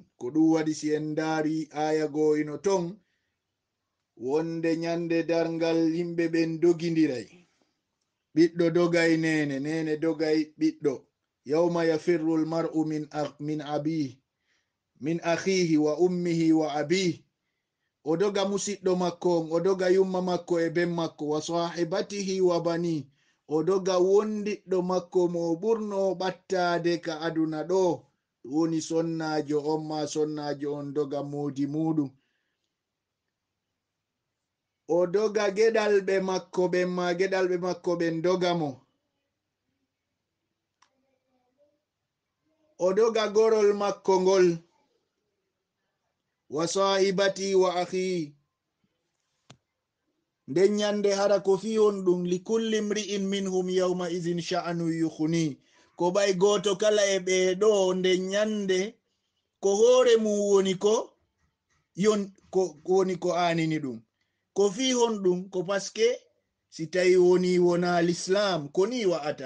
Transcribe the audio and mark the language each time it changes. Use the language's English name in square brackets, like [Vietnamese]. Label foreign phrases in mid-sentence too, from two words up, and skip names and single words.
[Fula] ko ɗum waɗi si en daari aya goo ino ton, wonde nyande darngal yimɓe ɓen dogidiray, ɓiɗɗo dogay nene, nene dogay ɓiɗɗo. [Arabic] يوم يفر المرء من أخيه وأمه وأبيه, [Fula] o doga musidɗo makko on, o doga yumma makko e ben makko, [Arabic] وصاحبته وبني, [Fula] o doga wondiɗɗo makko mo ɓurno ɓattade ka aduna ɗo, woni sonnajo on, ma sonnajo on doga modi muɗum, o doga geɗalɓe makko ɓen, ma geɗalɓe makko ɓen doga mo, o doga gorol makko ngol, [Arabic] وصاحبتي وأخي. [Fula] nden nyande hara ko fi on ɗum [Arabic] لكل امرئ منهم يومئذ شأن يغنيه, [Fula] ko ɓay goto kala e ɓeɗo nden nyande ko hore mum woni ko anini ɗum, ko fi hon ɗum ko paske si tawi wona l'islam ko ni wa'ata.